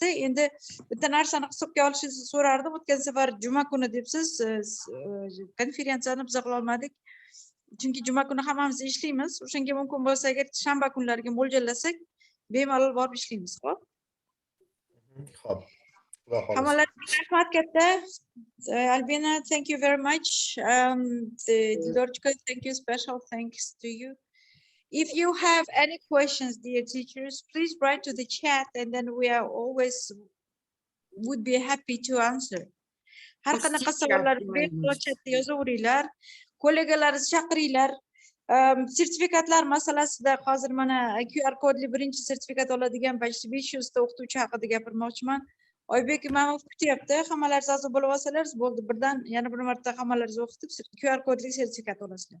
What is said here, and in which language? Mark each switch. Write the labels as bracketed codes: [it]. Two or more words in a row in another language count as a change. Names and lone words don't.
[uz] Endi bitta narsani hisobga olishingizni so'rardim. O'tgan safar juma kuni debsiz, konferensiyani biz qila olmadik. Chunki juma kuni hammamiz ishlaymiz. O'shanga mumkin bo'lsa, agar shanba kunlariga mo'ljallasak, bemalol borib ishlaymiz, xo'p? Xo'p. Hammalarga rahmat katta. Albina, [en] thank you very much. Dildora, thank you, special thanks to you. If you have any questions, dear teachers, please write to the chat and then we are always would be happy to answer. [uz] Har qanaqa savollarni bemalol chatda yozaveringlar. Kollegalaringizni chaqiringlar. Sertifikatlar masalasida hozir mana QR kodli birinchi sertifikat oladigan 500 ta o'qituvchi haqida gapirmoqchiman. Oybek Imamov kutyapti. Hammalaringiz a'zo bo'lib olsalaringiz bo'ldi. Birdan yana bir marta hammalaringizni o'qitib QR kodli sertifikat olasizlar.